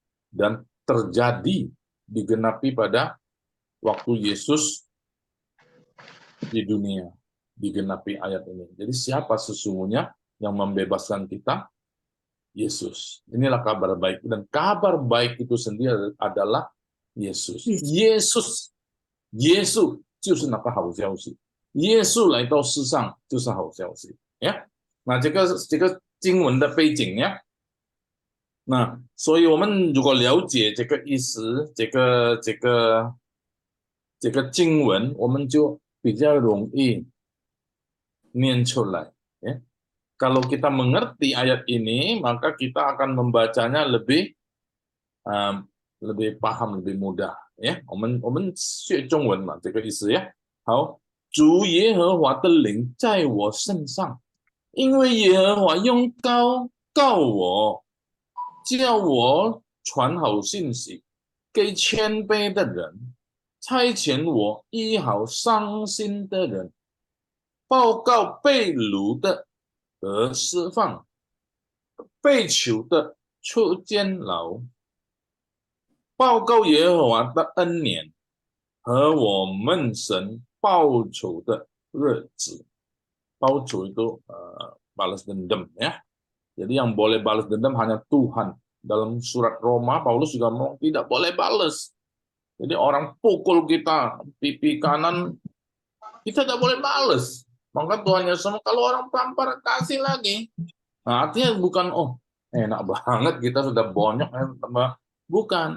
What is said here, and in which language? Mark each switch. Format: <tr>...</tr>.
<id>Dan terjadi, digenapi pada waktu Yesus di dunia. Digenapi ayat ini. Jadi siapa sesungguhnya yang membebaskan kita? Yesus. Inilah kabar baik. Dan kabar baik itu sendiri adalah Yesus. Yesus.</id> <zh>Yesus 就是那个好消息。耶稣来到世上就是好消息。呀，那这个经文的背景呀，那所以我们如果了解这个意思，这个经文，我们就比较容易念出来。</zh> <id>Ya. Kalau kita mengerti ayat ini, maka kita akan membacanya lebih paham, lebih mudah.</id> <zh>我们学中文嘛，这个意思呀。好，主耶和华的灵在我身上，因为耶和华用膏告我，叫我传好信息给谦卑的人，差遣我医好伤心的人，报告被掳的得释放，被囚的出监牢，报告耶和华的恩年和我们神报仇的日子。</zh> <id>报仇itu balas dendam ya. Jadi yang boleh balas dendam hanya Tuhan. Dalam surat Roma, Paulus juga ngomong tidak boleh balas. Jadi orang pukul kita pipi kanan, kita tidak boleh balas. Maka Tuhan Yesus, kalau orang tampar kasih lagi. Nah, artinya bukan enak banget kita sudah bonyok, bukan.</id>